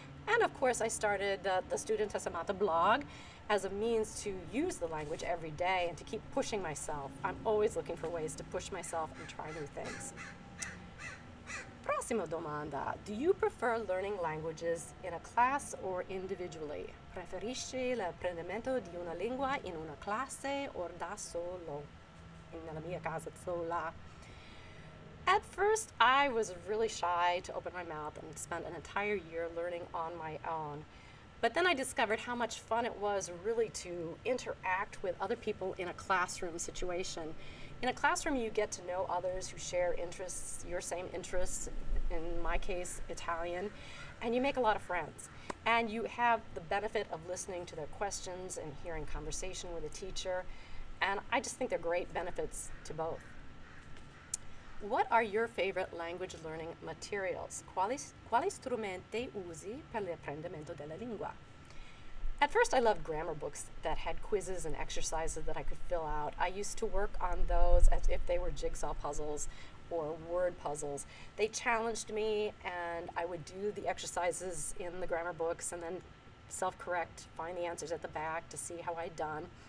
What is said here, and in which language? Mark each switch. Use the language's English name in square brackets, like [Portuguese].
[English] And of course, I started the Studentessa Matta blog as a means to use the language every day and to keep pushing myself. I'm always looking for ways to push myself and try new things. [Italian] Prossima domanda. [English] Do you prefer learning languages in a class or individually? [Italian] Preferisci l'apprendimento di una lingua in una classe o da solo? Nella mia casa sola. [English] At first, I was really shy to open my mouth and spent an entire year learning on my own. But then I discovered how much fun it was really to interact with other people in a classroom situation. In a classroom, you get to know others who share interests, your same interests, in my case, Italian, and you make a lot of friends. And you have the benefit of listening to their questions and hearing conversation with a teacher, and I just think they're great benefits to both. What are your favorite language learning materials? [Italian] Quali strumenti usi per l'apprendimento della lingua? [English] At first, I loved grammar books that had quizzes and exercises that I could fill out. I used to work on those as if they were jigsaw puzzles or word puzzles. They challenged me, and I would do the exercises in the grammar books and then self-correct, find the answers at the back to see how I'd done.